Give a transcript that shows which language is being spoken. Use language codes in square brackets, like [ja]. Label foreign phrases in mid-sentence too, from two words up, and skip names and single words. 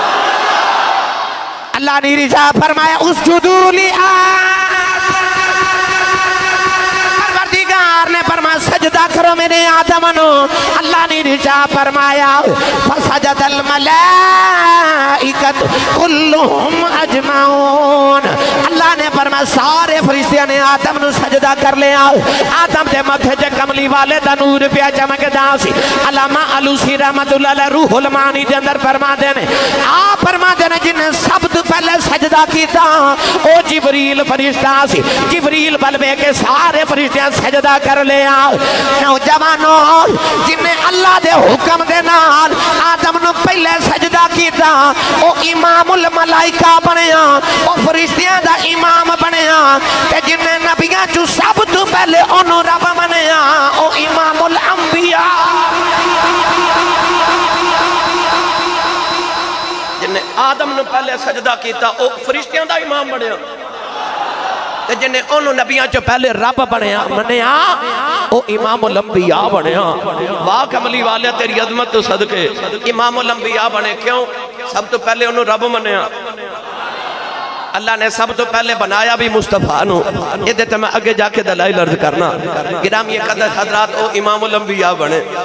[pa] اللہ نے رضا فرمایا اسجدوا نے فرمایا سجدہ کرو میرے آدم نو، اللہ نے رضا فرمایا [ar] فسجد الملائکۃ کلہم اجمعون، [pa] اللہ نے فرمایا سارے فرشتیاں نے آدم نو سجدہ کر لیا۔ آدم دے متھے تے کملی والے دا نور پیا چمکدا سی۔ علامہ علوسی [ar] رحمت اللہ علیہ [pa] روح المعانی دے اندر فرماندے نے، آپ فرماندے نے جن سب تو پہلے سجدہ کیتا او جبریل فرشتہ سی، جبریل بلبے کے سارے فرشتیاں سجدہ کر لیا۔ نوجوانوں جن نے اللہ دے حکم دے نال آدم نو پہلے سجدہ کیتا او امام الملائکہ بنیا، او فرشتیاں دا امام بنیا، تے جن نے نبیاں چو سب تو پہلے انہوں رب بنیا او امام الانبیاء۔ جن نے آدم نو پہلے سجدہ کیتا او فرشتیاں دا امام بنیا، جن نے انہوں نبیاں چو پہلے رب بنیا او امام الانبیاء بنیا۔ واہ کملی والے تیری عظمت تو صدقے امام الانبیاء بنے، کیوں؟ سب تو پہلے انہوں رب بنیا۔ اللہ نے سب تو پہلے بنایا بھی مصطفیٰ نو. یہ دیتے میں اگے جا کے دلائل عرض کرنا. گرامی قدر حضرات او امام الانبیاء بنے.